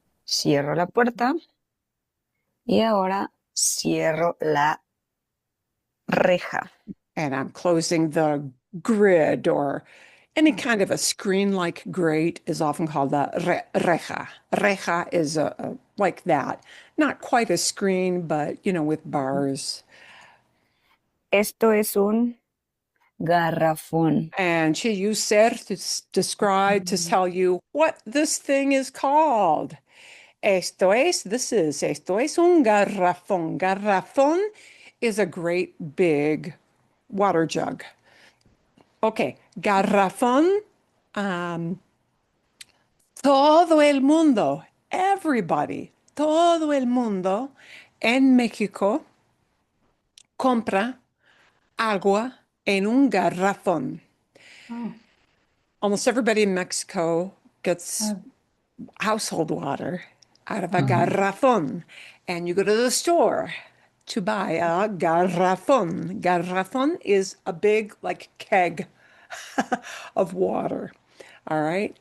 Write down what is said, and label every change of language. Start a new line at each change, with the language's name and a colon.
Spanish: Cierro la puerta y ahora cierro la reja.
English: And I'm closing the grid or any kind of a screen-like grate is often called a reja. Reja is like that. Not quite a screen, but with bars.
Spanish: Esto es un garrafón.
English: And she used ser to describe, to tell you what this thing is called. Esto es un garrafón. Garrafón is a great big water jug. Okay, garrafón.
Spanish: Um, todo el mundo, everybody, todo el mundo en México compra agua en un garrafón. Oh,
English: Almost everybody in Mexico gets uh, household water out of a uh-huh. garrafón. And you go to the store to buy a garrafón. Garrafón is a big, like, keg of water. All right.